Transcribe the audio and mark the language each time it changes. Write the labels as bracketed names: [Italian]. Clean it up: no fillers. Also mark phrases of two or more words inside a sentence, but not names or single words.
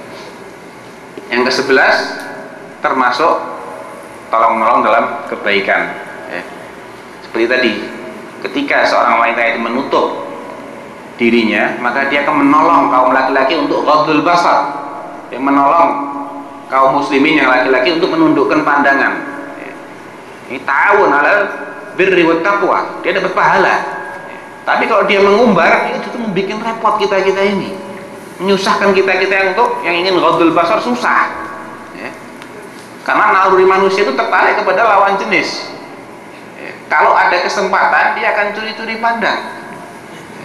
[Indonesian] Yang ke-11 termasuk tolong-menolong dalam kebaikan ya. Seperti tadi, ketika seorang wanita itu menutup dirinya, maka dia akan menolong kaum laki-laki untuk [Arabic] غض البصر, [Indonesian] yang menolong kaum muslimin yang laki-laki untuk menundukkan pandangan ya. [Arabic] Ini تعاون على البر والتقوى, [Indonesian] dia dapat pahala. Tapi kalau dia mengumbar, itu membuat repot kita ini, menyusahkan kita yang ingin [Arabic] غض البصر [Indonesian] susah ya. Karena naluri manusia itu tertarik kepada lawan jenis ya. Kalau ada kesempatan dia akan curi-curi pandang ya.